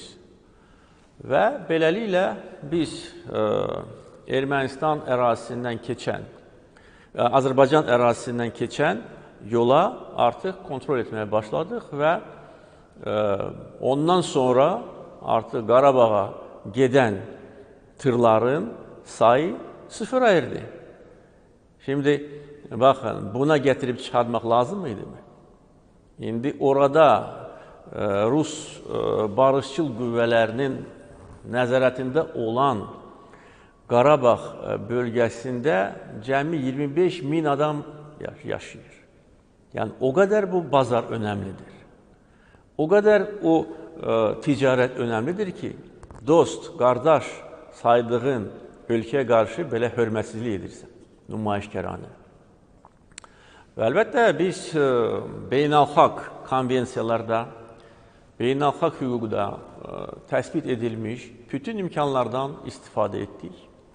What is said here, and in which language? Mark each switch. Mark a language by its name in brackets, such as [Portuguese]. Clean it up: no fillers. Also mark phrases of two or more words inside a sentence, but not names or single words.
[Azerbaijani] Və beləliklə biz Ermənistan ərazisindən keçən, Azərbaycan ərazisindən keçən yola artıq kontrol etməyə başladıq və ondan sonra artıq Qarabağa gedən tırların sayı sıfıra erdi. [Turkish] Şimdi bakın buna getirip çıkartmak lazım mıydı mı? [Azerbaijani] Şimdi orada Rus barışçıl qüvvələrinin nəzarətində olan Qarabağ bölgəsində cəmi 25 min adam yaşayır. [Turkish] Yani o kadar bu bazar önemlidir. O kadar o ticaret önemlidir ki [Azerbaijani] dost, qardaş saydığın ölkəyə qarşı belə hörmətsizlik edirsən, nümayişkəranə. Və əlbəttə biz beynəlxalq konvensiyalarda, beynəlxalq hüquqda təsbit edilmiş bütün imkanlardan istifadə etdik.